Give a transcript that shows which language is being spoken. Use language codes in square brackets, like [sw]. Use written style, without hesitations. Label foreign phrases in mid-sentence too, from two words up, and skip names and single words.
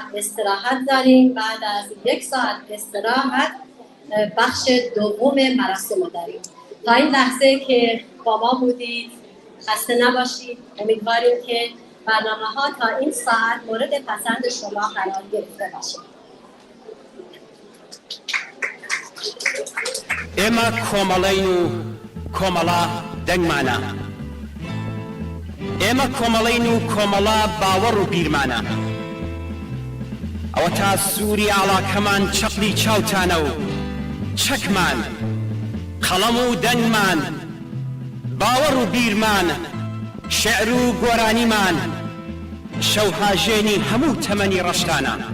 [fa] استراحت داریم بعد از 1 ساعت استراحت بخش دوم مراسم داریم تا این لحظه که با ما بودید خسته نباشید امیدواریم که برنامه ها تا این ساعت مورد پسند شما قرار گرفته باشه [ckb] ئێمە کۆمەڵەین و کۆمەڵا دەنگمانە ئێمە کۆمەڵەین و کۆمەڵا باوەڕ و بیرمانە ئەوە تا سووری ئاڵاکەمان چەقلی چاوتانە و چەکمان قەڵەم و دەنگمان باوەڕ و بیرمان شێعر و گۆرانیمان شەو هاژێنی هەموو تەمەنی ڕەشتانە